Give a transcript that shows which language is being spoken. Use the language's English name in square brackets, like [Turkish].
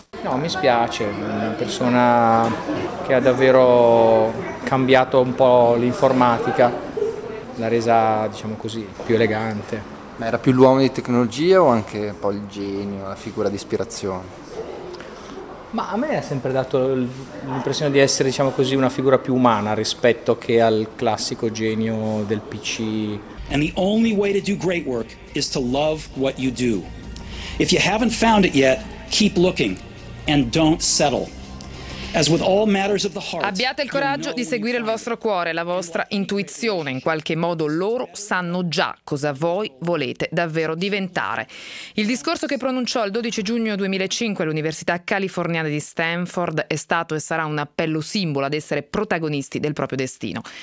[Italian] No, mi spiace, una persona che ha davvero cambiato un po' l'informatica, l'ha resa, diciamo così, più elegante. Ma era più l'uomo di tecnologia o anche un po' il genio, la figura di ispirazione? Ma a me ha sempre dato l'impressione di essere, diciamo così, una figura più umana rispetto che al classico genio del PC. [English] And the only way to do great work is to love what you do. If you haven't found it yet, keep looking and don't settle. As with all matters of the heart, [Italian] abbiate il coraggio di seguire il vostro cuore, la vostra intuizione. In qualche modo loro sanno già cosa voi volete davvero diventare. Il discorso che pronunciò il 12 giugno 2005 all'Università californiana di Stanford è stato e sarà un appello simbolo ad essere protagonisti del proprio destino.